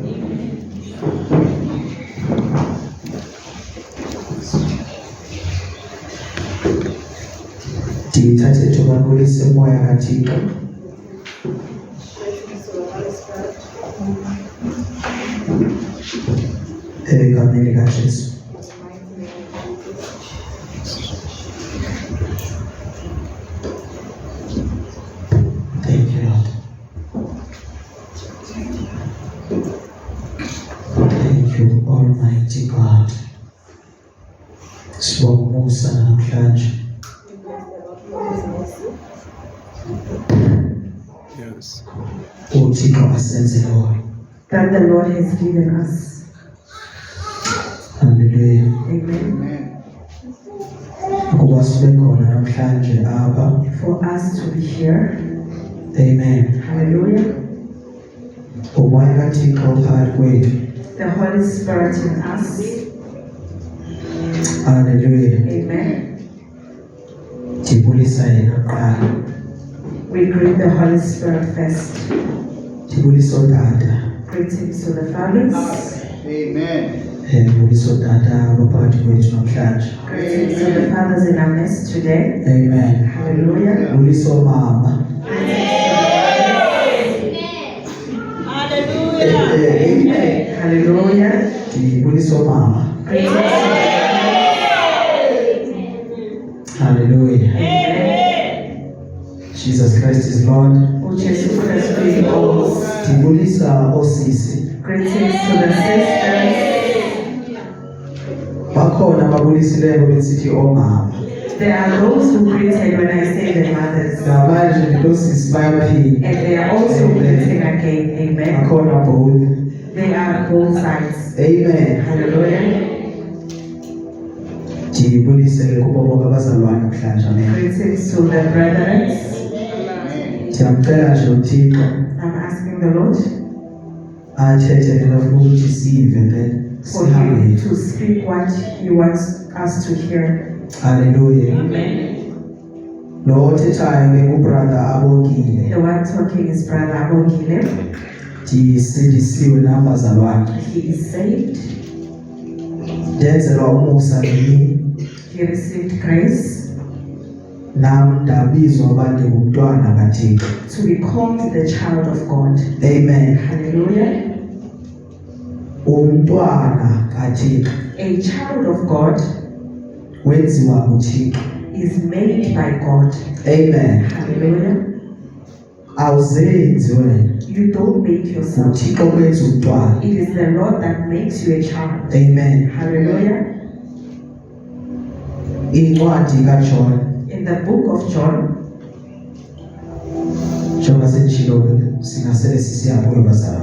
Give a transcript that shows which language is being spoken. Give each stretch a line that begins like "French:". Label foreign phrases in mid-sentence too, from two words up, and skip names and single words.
Xhosa: Dithathe ithuba kulise moya kaThixo. Egameni likaJesu.
English: Thank you, Lord. Thank you, Almighty God.
Xhosa: Sibonga namhlanje.
English: Yes.
Xhosa: uThixo asenzele
English: that the Lord has given us. Hallelujah. Amen.
Xhosa: Ukuba sibe khona namhlanje apha.
English: For us to be here. Amen. Hallelujah.
Xhosa: Umoya kaThixo phakathi kwethu.
English: The Holy Spirit in us. Hallelujah. Amen.
Xhosa: Ndibulisa yena kuqala.
English: We greet the Holy Spirit first.
Xhosa: Ndibulisa uTata.
English: Greetings to the fathers. Amen.
Xhosa: Ndibulisa uTata abaphakathi kwethu namhlanje.
English: Greetings to the fathers in our midst today. Amen. Hallelujah.
Xhosa: Ndibulisa omama. Amen. Hallelujah. Ndibulisa omama.
English: Greetings. Hallelujah. Amen. Jesus Christ is Lord. Jesus Christ is Lord.
Xhosa: Ndibulisa osisi.
English: Greetings to the sisters.
Xhosa: Bakhona babulisileyo besithi omama.
English: There are those who greeted when I say the mothers.
Xhosa: Ngamanje ndosisi bayaphila.
English: And they are also greeting again. Amen.
Xhosa: Bakhona both.
English: They are both sides. Amen. Hallelujah.
Xhosa: Ndibulise kubo bonke abazalwane namhlanje. Amen.
English: Greetings to the brethren.
Xhosa: Ndiyamcela nje uThixo
English: I'm asking the Lord
Xhosa: athethe lento afuna ukuthi sive then
English: for
Xhosa: sihambe.
English: him to speak what he wants us to hear. Hallelujah. Amen.
Xhosa: Lo othethayo ke ubrother Abongile.
English: The one talking is Brother Abongile.
Xhosa: Ndisindisiwe nam bazalwane.
English: He is saved.
Xhosa: Ndenzelwa umusa nini.
English: He received grace
Xhosa: Nam ndabizwa uba ndingumntwana kaThixo.
English: to be called the child of God. Amen. Hallelujah.
Xhosa: Umntwana kaThixo
English: A child of God
Xhosa: wenziwa nguThixo.
English: is made by God. Amen. Hallelujah.
Xhosa: Awuzenzi wena.
English: You don't make yourself.
Xhosa: nguThixo kwenza umntwana.
English: It is the Lord that makes you a child. Amen. Hallelujah.
Xhosa: Incwadi kaJohn
English: In the book of John,
Xhosa: njengoba sendishilo singasele sisiya kuyo bazalwane.